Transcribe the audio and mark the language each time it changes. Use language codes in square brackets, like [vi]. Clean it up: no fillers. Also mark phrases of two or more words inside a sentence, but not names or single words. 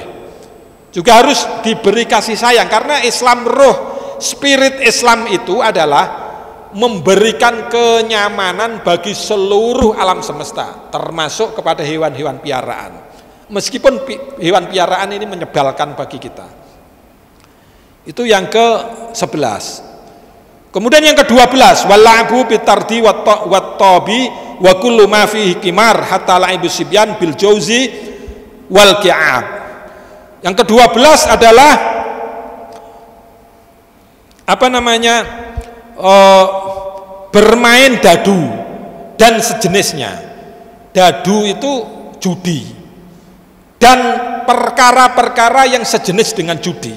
[id] Juga harus diberi kasih sayang, karena Islam, roh spirit Islam itu adalah memberikan kenyamanan bagi seluruh alam semesta, termasuk kepada hewan-hewan piaraan. Meskipun hewan piaraan ini menyebalkan bagi kita. Itu yang ke-11. Kemudian yang ke-12, [ar] والعب بالنرد والطاب وكل ما فيه قمار حتى لعب الصبيان بالجوز والكعاب. [id] Yang ke-12 adalah bermain dadu dan sejenisnya. Dadu itu judi dan perkara-perkara yang sejenis dengan judi.